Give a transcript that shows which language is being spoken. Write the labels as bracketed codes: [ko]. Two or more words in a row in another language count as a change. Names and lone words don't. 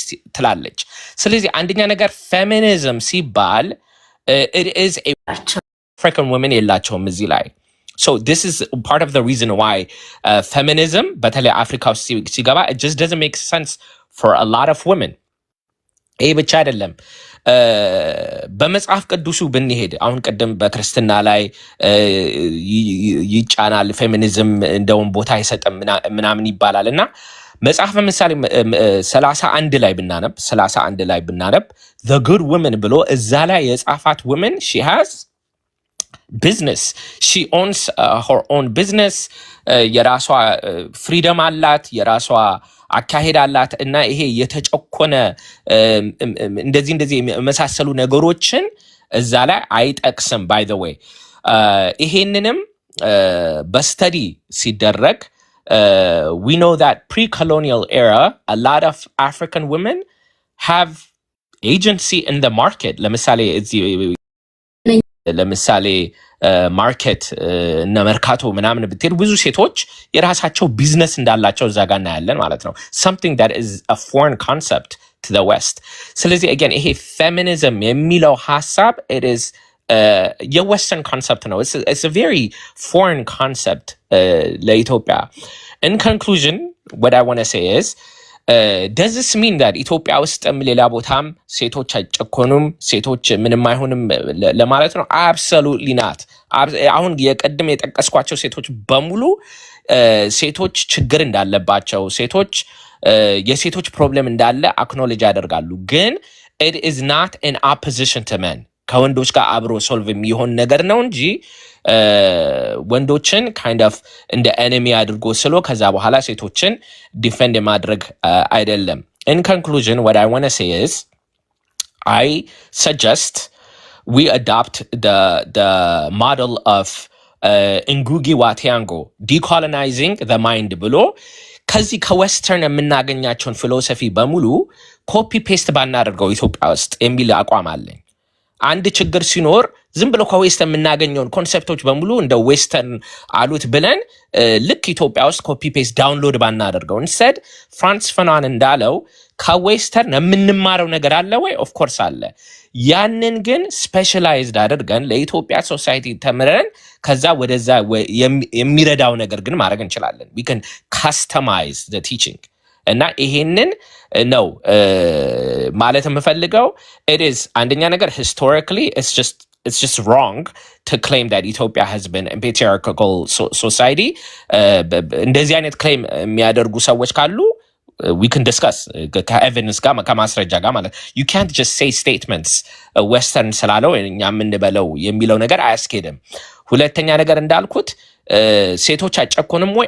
[en] So, [am] አንደኛ ነገር feminism ሲባል [en] it is a African women [am] የላቸውም እዚህ ላይ. [en] So this is part of the reason why feminism, [am] በተለይ አፍሪካ ውስጥ ሲገባ, [en] it just doesn't make sense for a lot of women. [am] ይህ ብቻ አይደለም። በመጽሐፍ ቅዱሱ ብንሄድ አሁን ቀደም በክርስትና ላይ ይጫናል ፌሚኒዝም እንደውም ቦታ አይሰጥም ምናምን ይባላል እና መጽሐፍ ምሳሌ 31 ላይ ብናነብ [en] the good women [am] ብሎ እዛ ላይ የጻፋት [en] women she has business, she owns her own business, [am] የራሷ ፍሪደም አላት፣ የራሷ አካሄድ አላት እና ይሄ የተጨቆነ እንደዚህ የመሳሰሉ ነገሮችን እዛ ላይ አይጠቅስም። [en] by the way [am] ይሄንንም በስተዲ ሲደረግ [en] we know that pre-colonial era a lot of African women have agency in the market. [am] ለምሳሌ ማርኬት እና መርካቶ ምናምን ብትሄድ ብዙ ሴቶች የራሳቸው ቢዝነስ እንዳላቸው እዛ ጋር እናያለን ማለት ነው። [en] something that is a foreign concept to the West. [am] ስለዚህ again ይሄ feminism የሚለው ሐሳብ [en] it is የwestern concept [am] ነው. [en] It's a very foreign concept ለኢትዮጵያ. In conclusion, what I want to say is does this mean that [am] ኢትዮጵያ ውስጥም ሌላ ቦታም ሴቶች አይጨኮኑም ሴቶች ምንም አይሆንም ለማለት ነው? [en] absolutely not. [am] አሁን የቀድም የጠቀስኳቸው ሴቶች በሙሉ ሴቶች ችግር እንዳለባቸው የሴቶች ፕሮብሌም እንዳለ አክኖሌጅ ያደርጋሉ። ግን [en] it is not in opposition to men. [am] ከወንዶች ጋር አብሮ ሶልቭ የሚሆን ነገር ነው እንጂ ወንዶችን [en] kind of [am] እንደ enemy አድርጎ ስሎ ከዛ በኋላ ሴቶችን ዲፌንድ ማድረግ አይደለም። [en] In conclusion, what I want to say is I suggest we adopt the model of Ngugi [am] wa Thiong'o, [en] decolonizing the mind [am] ብሎ ከዚህ ከዌስተርን የምናገኛቸውን ፊሎሶፊ በሙሉ [en] copy paste [am] ባናደርገው ኢትዮጵያ ውስጥ የሚል አቋም አለኝ። አንድ ችግር ሲኖር ዝም ብሎ ከዌስተርን የምናገኘውን ኮንሴፕቶች በሙሉ እንደ ዌስተርን አሉት ብለን ልክ ኢትዮጵያ ውስጥ [en] copy paste download [am] ባናደርገው እንሰድ ፍራንስ ፈናን እንዳለው ከዌስተርን የምንማረው ነገር አለ ወይ? [en] of course [am] አለ። ያንን ግን ስፔሻላይዝድ አድርገን ለኢትዮጵያ ሶሳይቲ ተምረን ከዛ ወደዛ የሚረዳው ነገር ግን ማድረግ እንችላለን። [en] we can customize the teaching [am] እና ይሄንን ነው ማለት የምፈልገው። [en] it is [am] አንደኛ ነገር [en] historically it's just wrong to claim that Ethiopia has been a patriarchal society. [am] እንደዚህ አይነት ክሌም የሚያደርጉ ሰዎች ካሉ [en] we can discuss [am] ከኤቪደንስ ጋር ከማስረጃ ጋር ማለት [en] you can't just say statements western [am] ስላለው እኛ የምንበለው የሚለው ነገር አያስኬድም። ሁለተኛ ነገር እንዳልኩት ሴቶች አይጨኮንም ወይ?